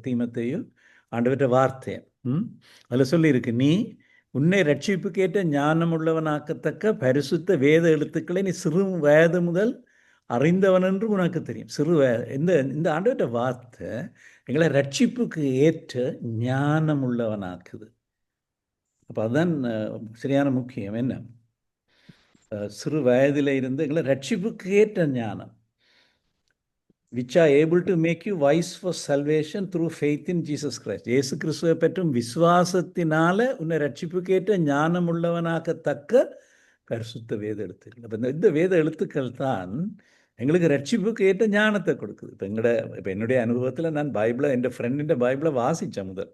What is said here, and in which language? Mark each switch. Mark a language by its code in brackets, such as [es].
[ta] தீமோத்தேயு ஆண்டவர்கிட்ட வார்த்தை. அதில் சொல்லியிருக்கு, நீ உன்னை ரட்சிப்புக்கேற்ற ஞானம் உள்ளவனாக்கத்தக்க பரிசுத்த வேத எழுத்துக்களை நீ சிறு வயது முதல் அறிந்தவன் என்று உனக்கு தெரியும். சிறு இந்த ஆண்டவர்கிட்ட வார்த்தை எங்களை ரட்சிப்புக்கு ஏற்ற ஞானம் உள்ளவனாக்குது. அப்போ அதுதான் சரியான முக்கியம். என்ன? சிறு வயதில் இருந்து எங்களை ரட்சிப்புக்கு ஏற்ற ஞானம், [en] which are able to make you wise for salvation through faith in Jesus Christ. [ta] இயேசு கிறிஸ்துவை பற்றும் விசுவாசத்தினால உன்னை ரட்சிப்புக்கேற்ற ஞானம் உள்ளவனாக்கத்தக்க பரிசுத்த வேத எழுத்துக்கள். அப்போ இந்த வேத எழுத்துக்கள் தான் எங்களுக்கு ரட்சிப்புக்கு ஏற்ற ஞானத்தை கொடுக்குது. இப்போ என்னுடைய அனுபவத்தில் நான் பைபிளை, என் ஃப்ரெண்டிൻ്റെ பைபிளை வாசித்தேன்.